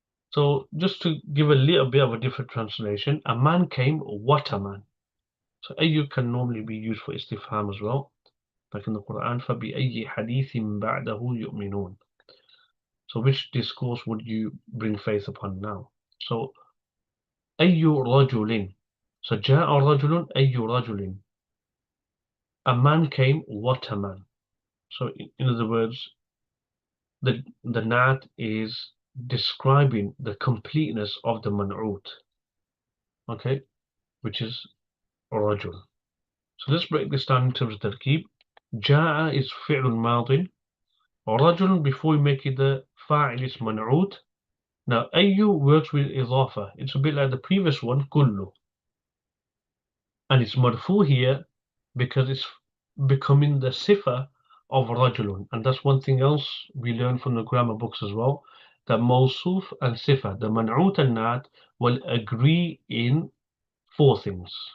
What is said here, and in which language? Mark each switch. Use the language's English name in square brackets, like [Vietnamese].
[English] So just to give a little bit of a different translation, a man came, what a man. So ayyu can normally be used for istifham as well. Like in the Quran, [Arabic] فَبِأَيِّ حَدِيثٍ بَعْدَهُ يُؤْمِنُونَ. [English] So which discourse would you bring faith upon now? [Arabic] So أَيُّ رَجُلٍ. So جَاءَ رَجُلٌ أَيُّ رَجُلٍ. [English] A man came, what a man. So in other words, the nat is describing the completeness of the man'oot. Okay, which is رجل. So let's break this down in terms of tarkeeb. جاء is فعل ماضٍ. رجل, before we make it the fa'il, is man'oot. Now ayyu works with idafa. It's a bit like the previous one, kullu. And it's marfu here because it's becoming the sifa of rajulun. And that's one thing else we learn from the grammar books as well, that mawsuf and sifa, the man'oot and nat, will agree in 4 things.